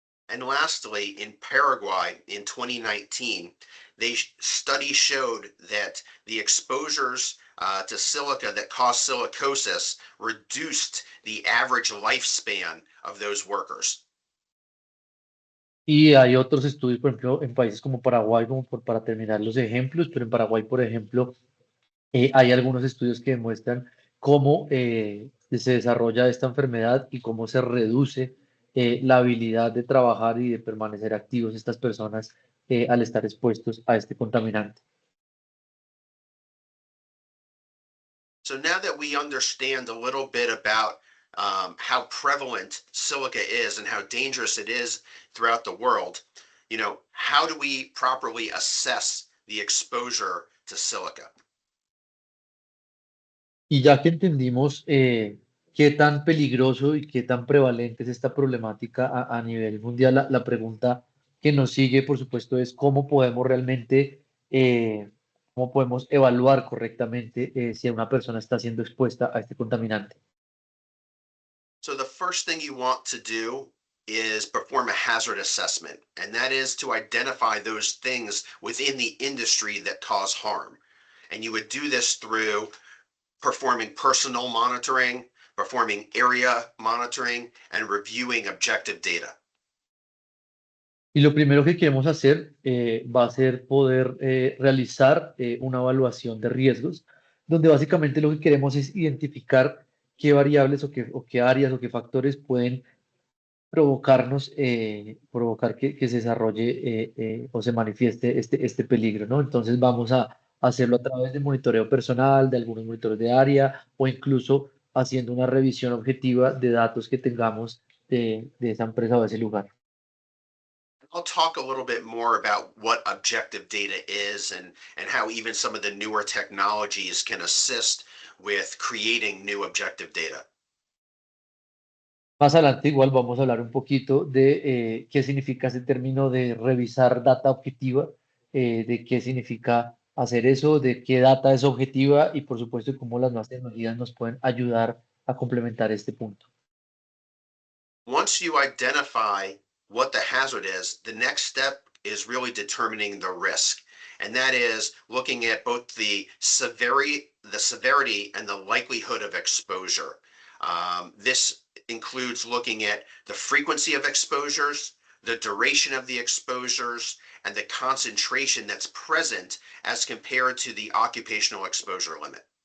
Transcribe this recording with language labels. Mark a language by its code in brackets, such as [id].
[en] And lastly, in Paraguay in 2019, study showed that the exposures to silica that cause silicosis reduced the average lifespan of those workers. [es] Y hay otros estudios, por ejemplo, en países como Paraguay, para terminar los ejemplos, pero en Paraguay, por ejemplo, hay algunos estudios que demuestran cómo se desarrolla esta enfermedad y cómo se reduce la habilidad de trabajar y de permanecer activos estas personas al estar expuestos a este contaminante. [en] So now that we understand a little bit about how prevalent silica is and how dangerous it is throughout the world, how do we properly assess the exposure to silica? [es] Y ya que entendimos qué tan peligroso y qué tan prevalente es esta problemática a nivel mundial, la pregunta que nos sigue, por supuesto, es cómo podemos realmente, cómo podemos evaluar correctamente si una persona está siendo expuesta a este contaminante. [en] So the first thing you want to do is perform a hazard assessment, and that is to identify those things within the industry that cause harm. And you would do this through performing personal monitoring, performing area monitoring, and reviewing objective data. [es] Y lo primero que queremos hacer va a ser poder realizar una evaluación de riesgos, donde básicamente lo que queremos es identificar qué variables o qué áreas o qué factores pueden provocar que se desarrolle o se manifieste este peligro, ¿no? Entonces vamos a hacerlo a través de monitoreo personal, de algunos monitores de área o incluso haciendo una revisión objetiva de datos que tengamos de esa empresa o de ese lugar. [en] I'll talk a little bit more about what objective data is and how even some of the newer technologies can assist with creating new objective data. [es] Más adelante igual vamos a hablar un poquito de qué significa ese término de revisar data objetiva, de qué significa hacer eso, de qué data es objetiva y por supuesto cómo las nuevas tecnologías nos pueden ayudar a complementar este punto. [en] Once you identify what the hazard is, the next step is really determining the risk. And that is looking at both the severity and the likelihood of exposure. This includes looking at the frequency of exposures, the duration of the exposures, and the concentration that's present as compared to the occupational exposure limit.